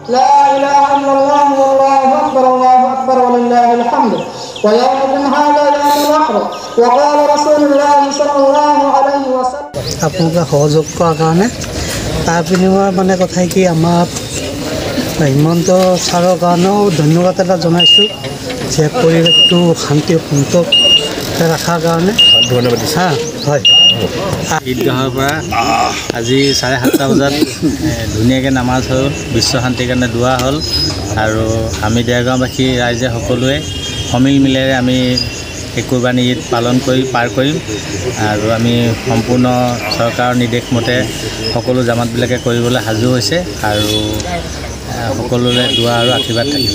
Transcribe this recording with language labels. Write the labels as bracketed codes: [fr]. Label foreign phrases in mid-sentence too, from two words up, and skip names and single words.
[ar] لا إله إلا الله والله أكبر ولله الحمد ويومكم هذا يوم النحر وقال رسول الله صلى الله عليه وسلم [as] আপোনালোকে সহযোগ কৰাৰ কাৰণে তাৰ বিনিময়ত মানে কথাই কি আমাৰ হিমন্ত ছাৰৰ কাৰণেও ধন্যবাদ এটা জনাইছোঁ যে পৰিৱেশটো শান্তি সুন্দৰ ৰখাৰ কাৰণে ধন্যবাদ দিছোঁ হয় ঈদগাহৰ পৰা আজি 7:30 বজাত ধুনীয়াকৈ নামাজ হ'ল বিশ্ব শান্তিৰ কাৰণে দোৱা হ'ল আৰু আমি দেৰগাঁওবাসী ৰাইজে সকলোৱে সমিল মিলেৰে আমি এই কুৰবানী ঈদ পাৰ কৰিম আৰু আমি সম্পূৰ্ণ চৰকাৰৰ নিৰ্দেশ মতে সকলো জামাতবিলাকে কৰিবলৈ সাজু হৈছে আৰু সকলোৰে দোৱা আৰু আশীৰ্বাদ থাকিলে